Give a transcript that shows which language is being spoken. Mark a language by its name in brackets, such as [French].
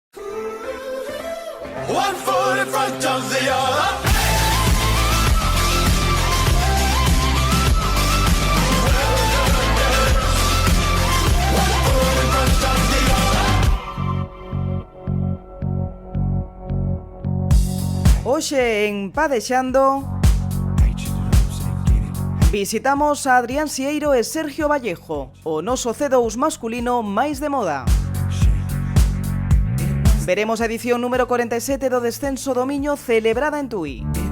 [English] One foot in front of the other. One foot in front of the other. [Galician] Hoxe en Padexando visitamos a Adrián Sieiro e Sergio Vallejo, o noso C2 masculino máis de moda. Veremos a edición número 47 do descenso do Miño celebrada en Tui.